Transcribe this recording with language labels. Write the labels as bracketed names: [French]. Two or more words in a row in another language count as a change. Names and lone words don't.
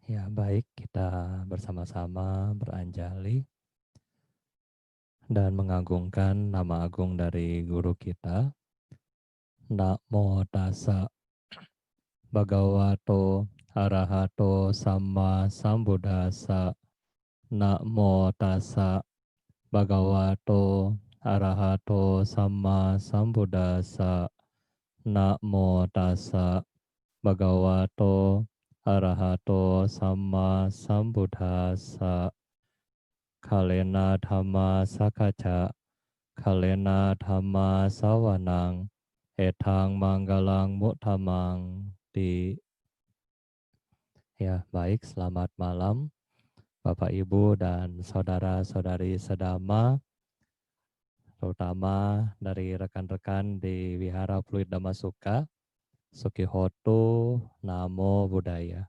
[Indonesian] Ya, baik, kita bersama-sama beranjali dan mengagungkan nama agung dari guru kita. [Pali] Namo tassa bhagavato arahato samma sambuddhassa. Namo tassa bhagavato arahato samma sambuddhassa. Namo tassa bhagavato arahato samma sambuddhassa. Kalena dhamma sakaca, kalena dhamma sawanang, etang manggalang muttamang di. [Indonesian] Ya, baik, selamat malam Bapak Ibu dan saudara-saudari sedama, terutama dari rekan-rekan di Wihara Fluid Dhammasuka, Sukihoto, [Pali] Namo Buddhaya.